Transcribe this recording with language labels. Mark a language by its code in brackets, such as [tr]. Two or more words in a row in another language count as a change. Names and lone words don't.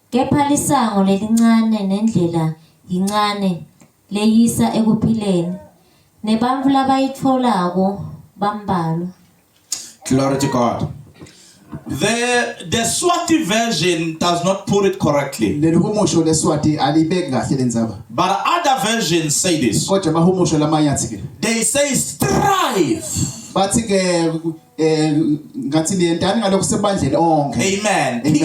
[ss] Kepha lisango lelincane nendlela yincane leyisa ekuphileni. Nebantfu labayitfolako bambalwa. [en] Glory to God. The Swati version does not put it correctly. But other versions say this. They say strive. Amen.